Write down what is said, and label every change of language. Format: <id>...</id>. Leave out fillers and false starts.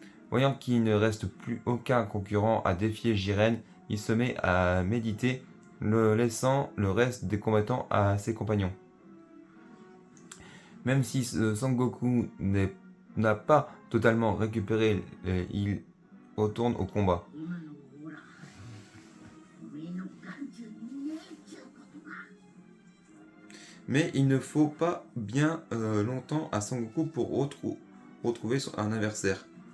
<fr>Voyant qu'il ne reste plus aucun concurrent à défier Jiren, il se met à méditer, laissant le reste des combattants à ses compagnons. Même si Sangoku n'a pas totalement récupéré, il retourne au combat.</fr> <ja>今のほらおめえの眼中にねえっちゅうことか</ja> <fr>Mais il ne faut pas bien longtemps à Sangoku pour retrouver un adversaire.</fr>